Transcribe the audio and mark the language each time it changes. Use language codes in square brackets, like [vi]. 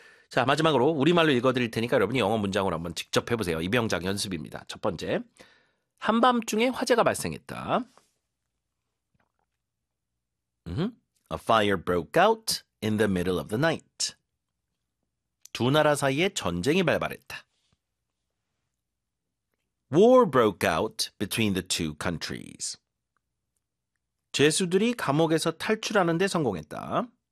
[ko] 자, 마지막으로 우리말로 읽어드릴 테니까 여러분이 영어 문장으로 한번 직접 해보세요. 이 명장 연습입니다. 첫 번째, 한밤중에 화재가 발생했다. [en] A fire broke out in the middle of the night. [ko] 두 나라 사이에 전쟁이 발발했다. [en] War broke out between the two countries. [ko] 죄수들이 감옥에서 탈출하는 데 성공했다.